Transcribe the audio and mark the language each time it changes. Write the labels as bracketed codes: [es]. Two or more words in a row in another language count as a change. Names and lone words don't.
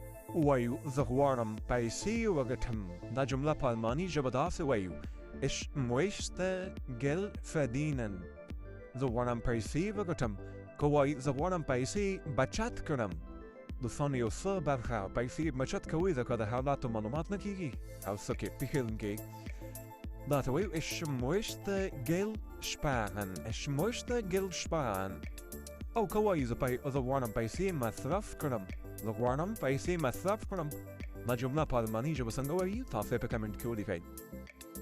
[ps] وایو زه غواړم پیسې وګټم. دا جمله په الماني ژبه داسې وایو: [de] Ich möchte Geld verdienen. [ps] زه غواړم پیسې وګټم. که وایي زه غواړم پیسې بچت کړم، دوستان یو څه برخه پیسې بچت کوئ ځکه د حالاتو معلومات نه کېږي او څه کې پیښیدل کېږي. دا ته وایو [de] Ich möchte Geld sparen. Ich möchte Geld sparen. [ps] او که وایي زه غواړم پیسې مصرف کړم، زه غواړم پیسې مصرف کړم. دا جمله په الماني ژبه څنګه وایي؟ تاسو یې په کمنټ کې ولیکئ.